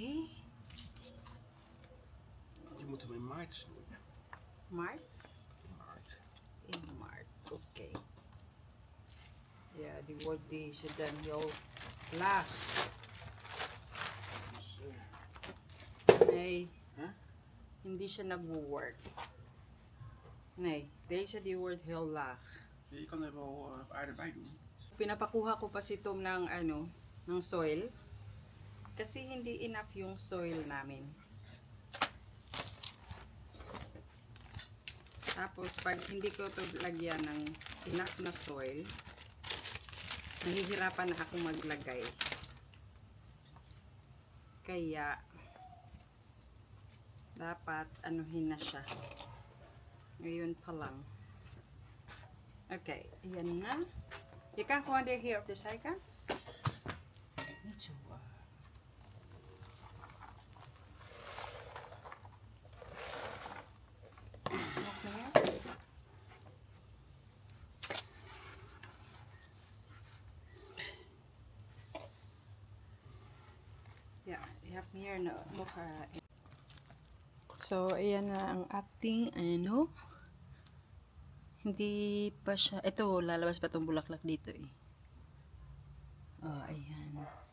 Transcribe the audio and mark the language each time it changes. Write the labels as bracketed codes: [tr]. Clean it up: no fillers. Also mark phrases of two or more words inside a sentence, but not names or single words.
[nl] Je moet hem in maart snoeien. Maart? Maart. In maart, oké. Ja, die wordt deze dan heel laag. Nee, [tl] hindi siya nagwo-work. [nl] Nee, deze die wordt heel laag. Je kan er wel aarde bij doen. [tl] Pinapakuha ko pa si Tom ng ng soil. Kasi hindi enough yung soil namin. Tapos pag hindi ko ito lagyan ng enough na soil, nahihirapan na akong maglagay. Kaya dapat anuhin na siya. Ngayon pa lang. Okay, ayan na. [nl] Je kan gewoon dit hier op de zijkant. Niet zo. Nog meer? Ja, je hebt hier nog [tl] So, ayan na ang ating hindi pa siya, ito lalabas pa itong bulaklak dito eh. Oh, ayan.